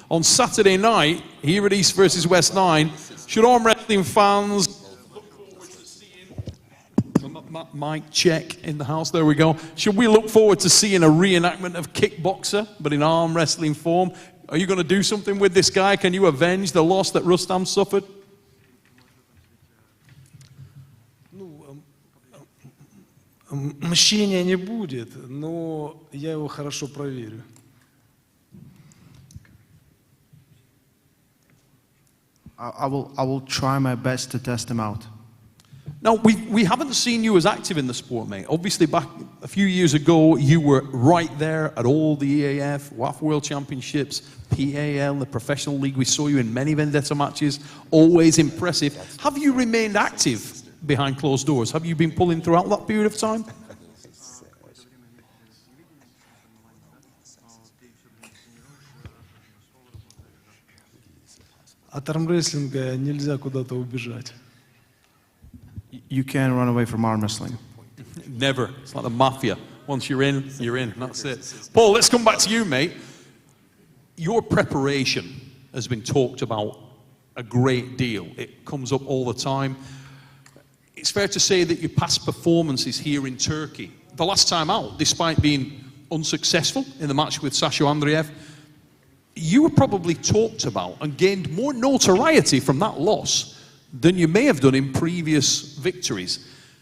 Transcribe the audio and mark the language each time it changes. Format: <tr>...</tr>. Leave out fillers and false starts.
<en>On Saturday night, here at East versus West 9, should arm wrestling fans look forward to seeing mic check in the house, there we go. Should we look forward to seeing a reenactment of Kickboxer, but in arm wrestling form? Are you going to do something with this guy? Can you avenge the loss that Rustam suffered?</en> <ru>Мщения не будет, но я его хорошо проверю.</ru> <en>I will try my best to test him out. Now, we haven't seen you as active in the sport, mate. Obviously, back a few years ago, you were right there at all the EAF, WAF World Championships, PAL, the professional league. We saw you in many Vendetta matches, always impressive. Have you remained active behind closed doors? Have you been pulling throughout that period of time?</en> <ru>От армрестлинга нельзя куда-то убежать.</ru> <en>You can't run away from arm wrestling. Never. It's like the mafia. Once you're in, you're in. That's it. Paul, let's come back to you, mate. Your preparation has been talked about a great deal. It comes up all the time. It's fair to say that your past performances here in Turkey, the last time out, despite being unsuccessful in the match with Sasho Andreev, you were probably talked about and gained more notoriety from that loss than you may have done in previous victories.</en>